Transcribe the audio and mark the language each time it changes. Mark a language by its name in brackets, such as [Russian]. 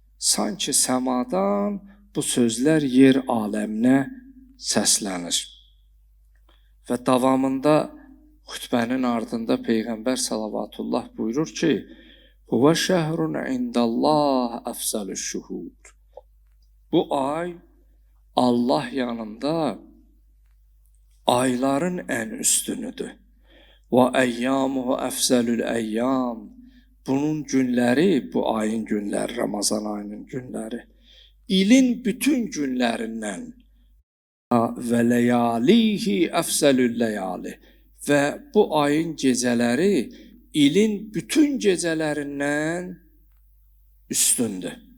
[Azerbaijani] Sanki səmadan bu sözlər yer aləminə səslənir. Və davamında xütbənin ardında Peyğəmbər salavatullah buyurur ki, [Arabic] Huvə şəhrun indəllah əfzəlüş şuhur. [Azerbaijani] Bu ay Allah yanında ayların ən üstünüdür. Və [Arabic] əyyamuhu əfzəlül əyyam. [Azerbaijani] Bunun günləri, bu ayın günləri, Ramazan ayının günləri, ilin bütün günlərindən və [Arabic] ləyalihi əfzəlül ləyali. [Azerbaijani] Və bu ayın gecələri ilin bütün gecələrindən üstündür.